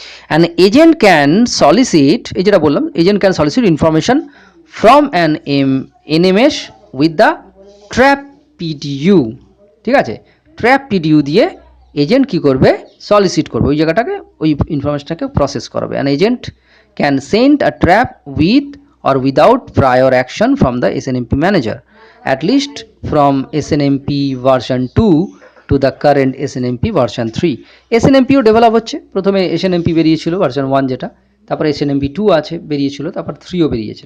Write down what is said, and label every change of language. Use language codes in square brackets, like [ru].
[en] and agent can solicit, [bn] এই যেটা বললাম, [en] Agent can solicit information from an NMS with the trap PDU. [bn] ঠিক আছে, ট্র্যাপ পিডিইউ দিয়ে এজেন্ট কী করবে, সলিসিট করবে, ওই জায়গাটাকে, ওই ইনফরমেশনটাকে প্রসেস করবে। [en] An agent can send a trap with or without prior action from the SNMP manager, at least from SNMP version 2 to the current SNMP version 3. [bn] SNMPও develop হচ্ছে, প্রথমে SNMP বেরিয়েছিল ভার্সন 1 যেটা, তারপর SNMP 2 আছে বেরিয়েছিল, তারপর 3ও বেরিয়েছে।